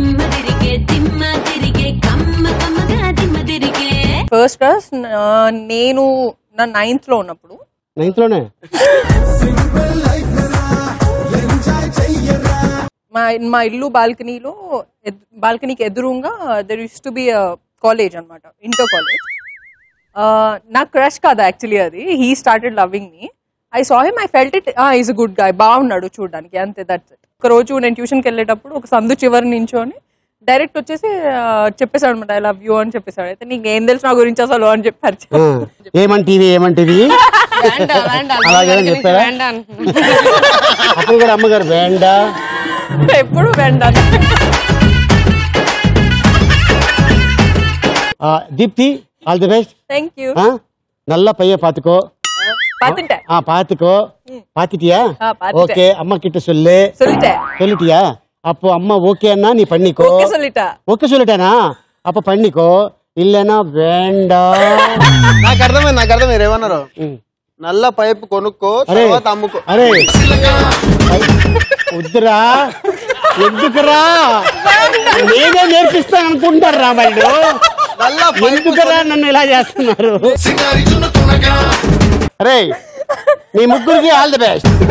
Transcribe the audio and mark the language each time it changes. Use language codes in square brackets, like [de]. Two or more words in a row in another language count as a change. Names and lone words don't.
[en] first crush [te] నేను నా 9th లో ఉన్నప్పుడు. 9th లోనే? మా ఇల్లు బాల్కనీకి ఎదురుగా [en] there used to be college [te] అనమాట, [en] inter college. [te] నా క్రష్ కాదు యాక్చువల్లీ అది. [en] He started loving me. I saw him, I felt it, is a good guy, [te] బాగున్నాడు చూడడానికి, అంతే. [en] that's it. [te] ఒక రోజు నేను ట్యూషన్కి వెళ్ళేటప్పుడు ఒక సందు చివరి నించోని డైరెక్ట్ వచ్చేసి చెప్పేశాడు అనమాట, [en] I love you [te] అని చెప్పేశాడు. అయితే నీకు ఏం తెలుసు నా గురించి అసలు అని చెప్పారు. ఏమంటివి చెప్పారా? అప్పుడు కూడా అమ్మగారు వేండా, ఎప్పుడు వేండా. [en] Deepti, all the best. Thank you. [ta] நல்ல பய்ய பாத்துக்கோ. பாத்துக்கோ. பாத்துட்டியா? ஓகே, அம்மா கிட்ட சொல்லிட்டியா? அப்போ அம்மா ஓகே அண்ணா நீ பண்ணிக்கோ. ఓకే சொல்லிட்டானா? அப்ப பண்ணிக்கో இல்லனா வேண்டாம். [te] నాకు అర్థమైంది ఏమన్నారు. నల్ల పైపు కొనుక్కో తర్వాత అమ్ముకో. అరే వద్దురా, ఎందుకురా, నేనే నేర్పిస్తాను అనుకుంటారా వాళ్ళు? ఎందుకురా నన్ను ఇలా చేస్తున్నారు? అరే మీ ముగ్గురికి [en] all the best.